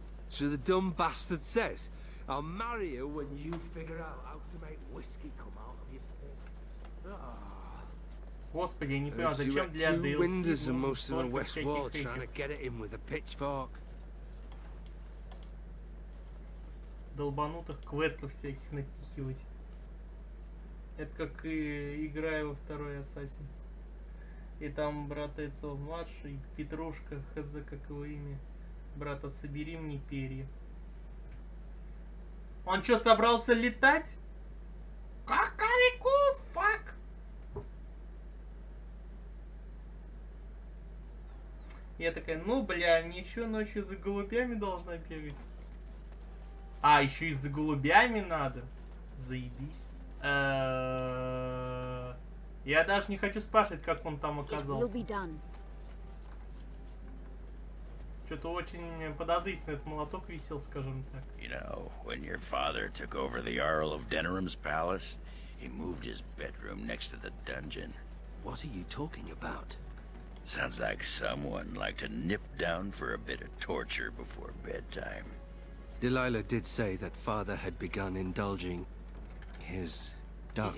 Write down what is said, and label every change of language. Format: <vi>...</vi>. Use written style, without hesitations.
<en>So the dumb bastard says, I'll marry you when you figure out how to make whiskey come out of your pig.</en> <ru>Господи, я не понимаю, зачем для DLC нужно столько всяких этих долбанутых квестов всяких напихивать. Это как и играя во второй Ассасин. И там брат Эцио младший, Петрушка, хз, как его имя. Брата, собери мне перья. Он что, собрался летать? Какареку, фак! Я такая, ну, бля, ничего, ночью за голубями должна бегать. А, еще и за голубями надо. Заебись. Я даже не хочу спрашивать, как он там оказался. Что-то очень подозрительно этот молоток висел, скажем так.</ru> <en>You know, when your father took over the Earl of Denerim's palace, he moved his bedroom next to the dungeon. What are you talking about? Sounds like someone liked to nip down for a bit of torture before bedtime. Delilah did say that father had begun indulging his darker</en>